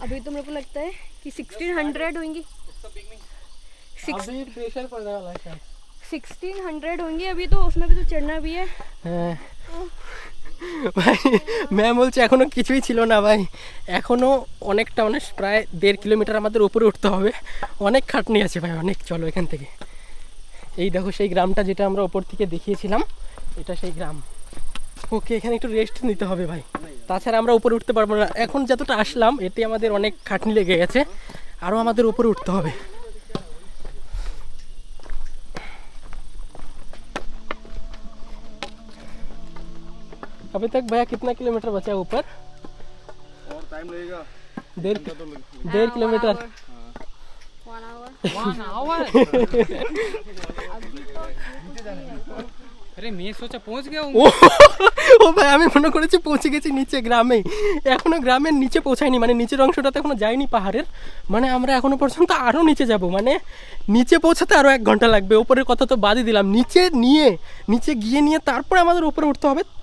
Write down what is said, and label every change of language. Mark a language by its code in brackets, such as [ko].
[hi] अभी तो मेरे को लगता है कि 1600 होंगी। अभी प्रेशर पड़ने वाला है शायद। 1600 होंगी अभी, तो उसमें भी तो चढ़ना भी है। [bn] ভাই ম্যাম বলছে এখনো কিছুই ছিল না ভাই, এখনো অনেকটা মানে প্রায় 1.5 কিলোমিটার আমাদের উপরে উঠতে হবে, অনেক খাটনি আছে ভাই অনেক। চলো এখান থেকে, এই দেখো সেই গ্রামটা যেটা আমরা উপর থেকে দেখিয়েছিলাম, এটা সেই গ্রাম। ওকে, এখানে একটু রেস্ট নিতে হবে ভাই, তাছাড়া আমরা উপরে উঠতে পারবো না। এখন যতটা আসলাম এতে আমাদের অনেক খাটনি লেগে গেছে, আরও আমাদের উপরে উঠতে হবে। [hi] अभी तक भैया कितना किलोमीटर बचा है ऊपर? और टाइम लगेगा 1.5 किलोमीटर। 1 आवर। अरे मैं सोचा पहुंच गया हूँ। [bn] ও ভাই আমি মনে করেছি পৌঁছে গেছি নিচে গ্রামে, এখনো গ্রামের নিচে পৌঁছায়নি, মানে নিচের অংশটাতে এখনো যায়নি পাহাড়ের, মানে আমরা এখনো পর্যন্ত আরও নিচে যাব, মানে নিচে পৌঁছাতে আরও 1 ঘন্টা লাগবে। উপরের কথা তো বাদই দিলাম, নিচে গিয়ে নিয়ে তারপরে আমাদের উপরে উঠতে হবে।